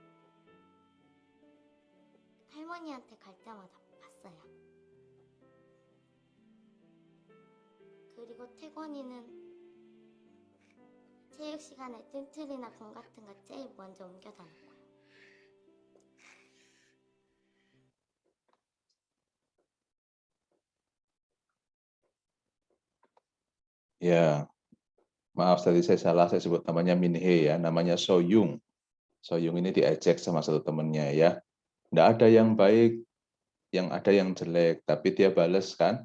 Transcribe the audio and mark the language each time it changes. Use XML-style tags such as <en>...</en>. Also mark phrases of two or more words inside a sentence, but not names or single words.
<ko>할머니한테 갈 때마다 봤어요. 그리고 태권이는 체육 시간에 뚠틀이나 공 같은 거 제일 먼저 옮겨 다니고요.</ko> <id>Ya, maaf tadi saya salah, saya sebut namanya Minhe ya, namanya Soyung. Soyung ini diejek sama satu temennya ya. Nggak ada yang baik, yang ada yang jelek, tapi dia balas kan.</id>